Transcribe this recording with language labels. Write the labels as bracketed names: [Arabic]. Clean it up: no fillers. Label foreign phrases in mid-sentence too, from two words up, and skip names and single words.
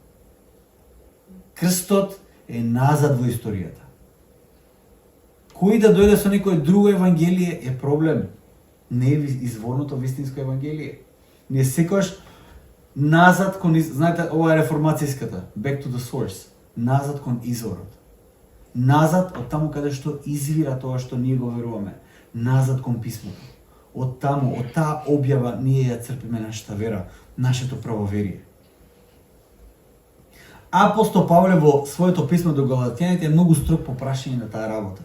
[Macedonian] Крстот е назад во историјата. Кој да дојде со некој друго евангелие е проблем. Не е изворното вистинско евангелие. Не секојаш назад кон, знаете, ова е реформацијската, [English] back to the source, [Macedonian] назад кон изворот. Назад од таму каде што извира тоа што ние го веруваме, назад кон писмото. Од таму, од таа објава ние ја црпиме нашата вера, нашето правоверие. Апостол Павле во своето писмо до Галатјаните е многу строг по прашање на таа работа.